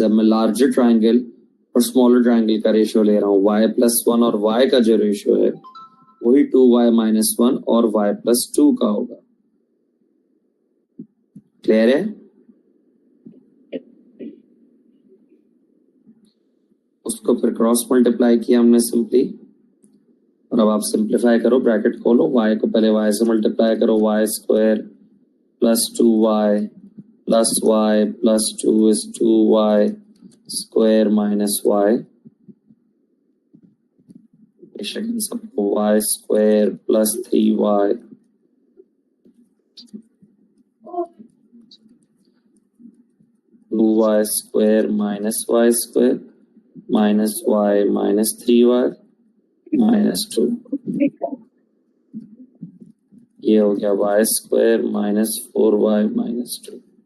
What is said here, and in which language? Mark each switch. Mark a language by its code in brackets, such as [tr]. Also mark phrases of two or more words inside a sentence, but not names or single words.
[hi] अब मैं [en] larger triangle [hi] और [en] smaller triangle [hi] का रेशियो ले रहा हूँ, y+1 और y का जो रेशियो है वही 2y - 1 और y+2 का होगा। क्लियर है? उसको फिर [en] cross multiply [hi] किया हमने सिंपली, और अब आप सिंप्लीफाई करो, ब्रैकेट खोलो, y को पहले y से मल्टीप्लाई करो, [en] y² + 2y + y + 2 is 2y² - y, [hi] बेशक इन सबको y² + 3y 2y² - y² -y - 3y -2, ये हो गया y² - 4y -2।